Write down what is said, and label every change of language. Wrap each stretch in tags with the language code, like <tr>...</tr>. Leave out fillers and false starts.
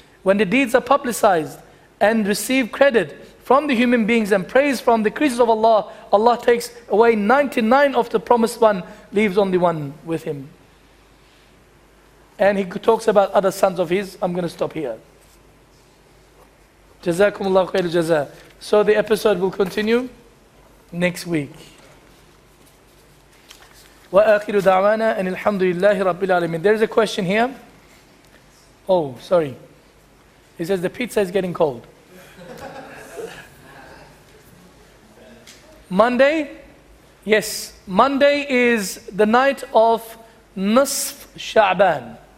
<en>When the deeds are publicized and receive credit from the human beings and praise from the creatures of Allah, Allah takes away 99 of the promised one, leaves only one with him. And he talks about other sons of his. I'm going to stop here. Jazakumullahu khair jaza. So the episode will continue next week.</en> <ar>وآخر دعوانا أن الحمد لله رب العالمين.</ar> <en>There is a question here. Oh, sorry. He says the pizza is getting cold. Monday? Yes. Monday is the night of Nisf Sha'ban.</en>